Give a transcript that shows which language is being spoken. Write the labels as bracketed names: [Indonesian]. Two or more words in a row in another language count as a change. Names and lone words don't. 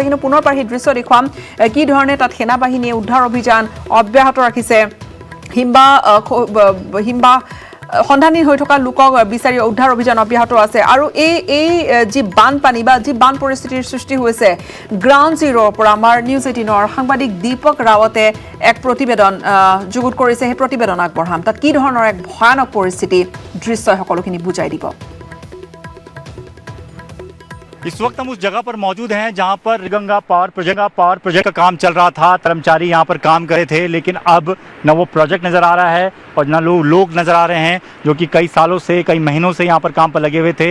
[Assamese] কিন্তু পুনৰ পাৰ সেই দৃশ্য দেখুৱাম কি ধৰণে তাত সেনা বাহিনীয়ে উদ্ধাৰ অভিযান অব্যাহত ৰাখিছে, হিমবা সন্ধানী হৈ থকা লোকক বিচাৰি উদ্ধাৰ অভিযান অব্যাহত আছে। আৰু এই যি বানপানী বা যি বান পৰিস্থিতিৰ সৃষ্টি হৈছে [English] ground zero's [Assamese] পৰা আমাৰ নিউজ 18ৰ সাংবাদিক দীপক ৰাৱতে এক প্ৰতিবেদন যুগুত কৰিছে। সেই প্ৰতিবেদন আগবঢ়াম, তাত কি ধৰণৰ এক ভয়ানক পৰিস্থিতি দৃশ্যই সকলোখিনি বুজাই দিব। [Hindi] इस वक्त हम उस जगह पर मौजूद हैं जहां पर गंगा पावर प्रोजेक्ट का काम चल रहा था। कर्मचारी यहां पर काम कर रहे थे, लेकिन अब न वो प्रोजेक्ट नज़र आ रहा है और न लोग नज़र आ रहे हैं जो कि कई सालों से कई महीनों से यहां पर काम पर लगे हुए थे।